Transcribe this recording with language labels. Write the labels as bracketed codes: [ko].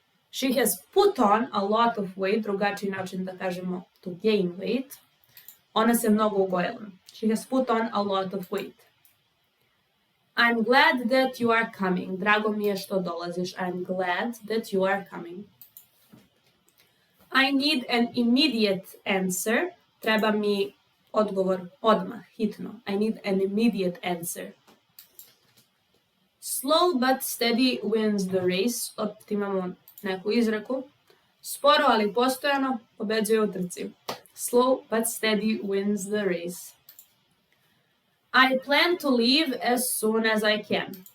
[en] She has put on a lot of weight, [sr] drugačiji način da kažemo [en] to gain weight. [sr] Ona se mnogo ugojila. [en] She has put on a lot of weight. I'm glad that you are coming. [sr] Drago mi je što dolaziš. [en] I'm glad that you are coming. I need an immediate answer. [sr] Treba mi odgovor odmah, hitno. [en] I need an immediate answer. Slow but steady wins the race. [sr] Opet imamo neku izreku. Sporo ali postojano pobeđuje u trci. [en] Slow but steady wins the race. I plan to leave as soon as I can.